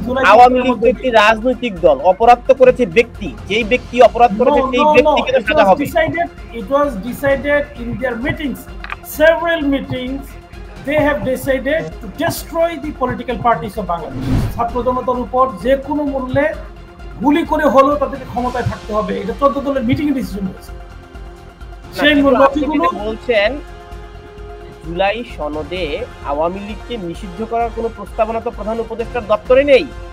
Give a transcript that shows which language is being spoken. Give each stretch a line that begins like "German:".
Bangla: আওয়ামী লীগ একটি রাজনৈতিক দল, অপরাধ তো করেছে ব্যক্তি, যেই ব্যক্তি অপরাধ করেছে সেই ব্যক্তিকে তো সাজা হবে।
English: It was decided in their meetings, several meetings. They have decided to destroy the political parties of Bangladesh.
Bangla: ছাত্র জনতার উপর যে কোনো মূল্যে গুলি করে হলেও তাদেরকে ক্ষমতায় থাকতে হবে, এটা 14 দলের মিটিং এ ডিসিশন হয়েছে। সেই মূল্যগুলো বলছেন জুলাই সনদে আওয়ামী লীগকে নিষিদ্ধ করার কোনো প্রস্তাবনা তো প্রধান উপদেষ্টার দপ্তরে নেই।